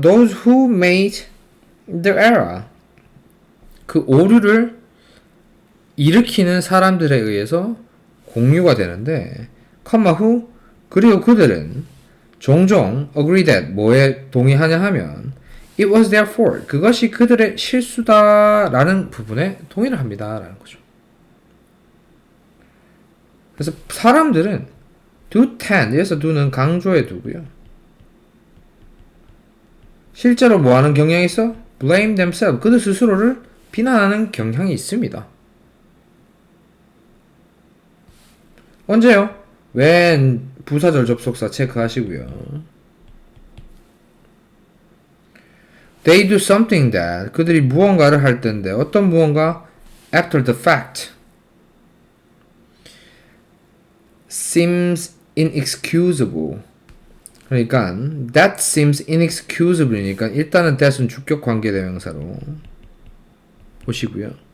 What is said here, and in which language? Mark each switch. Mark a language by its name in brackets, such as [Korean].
[English] those who made the error. [Korean] 그 오류를 일으키는 사람들에 의해서 공유가 되는데, who, 그리고 그들은 종종 [English] agree that [Korean] 뭐에 동의하냐 하면 [English] it was their fault. [Korean] 그것이 그들의 실수다라는 부분에 동의를 합니다라는 거죠. 그래서 사람들은 [English] do tend, [Korean] 여기서 do는 강조의 do고요. 실제로 뭐 하는 경향이 있어? [English] blame themselves. [Korean] 그들 스스로를 비난하는 경향이 있습니다. 언제요? when 부사절 접속사 체크하시고요. [English] They do something that, [Korean] 그들이 무언가를 할 텐데 어떤 무언가? [English] After the fact seems inexcusable. [Korean] 그러니까 [English] that seems inexcusable [Korean] 니까 일단은 that은 주격 관계 대명사로 보시고요.